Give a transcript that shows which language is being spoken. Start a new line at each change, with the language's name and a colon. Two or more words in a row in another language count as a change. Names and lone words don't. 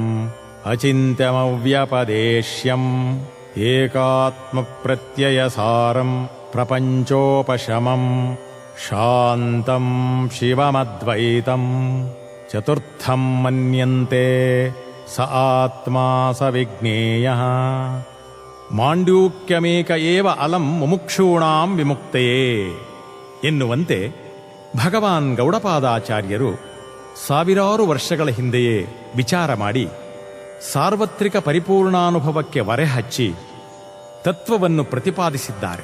Sanskrit: ಅಚಿಂತ್ಯಮವ್ಯಪದೇಶ್ಯಂ ಏಕಾತ್ಮಪ್ರತ್ಯಯಸಾರಂ ಪ್ರಪಂಚೋಪಶಮಂ ಶಾಂತಂ ಶಿವಮದ್ವೈತಂ ಚತುರ್ಥಂ ಮನ್ಯಂತೆ ಸ ಆತ್ಮಾ ಸ ವಿಜ್ಞೇಯಃ. ಮಾಂಡೂಕ್ಯಮೇಕ ಏವ ಅಲಂ ಮುಮುಕ್ಷೂಣಾಂ ವಿಮುಕ್ತಯೇ
Kannada: ಎನ್ನುವಂತೆ ಭಗವಾನ್ ಗೌಡಪಾದಾಚಾರ್ಯರು ಸಾವಿರಾರು ವರ್ಷಗಳ ಹಿಂದೆಯೇ ವಿಚಾರ ಮಾಡಿ ಸಾರ್ವತ್ರಿಕ ಪರಿಪೂರ್ಣಾನುಭವಕ್ಕೆ ಹೊರೆಹಚ್ಚಿ ತತ್ವವನ್ನು ಪ್ರತಿಪಾದಿಸಿದ್ದಾರೆ.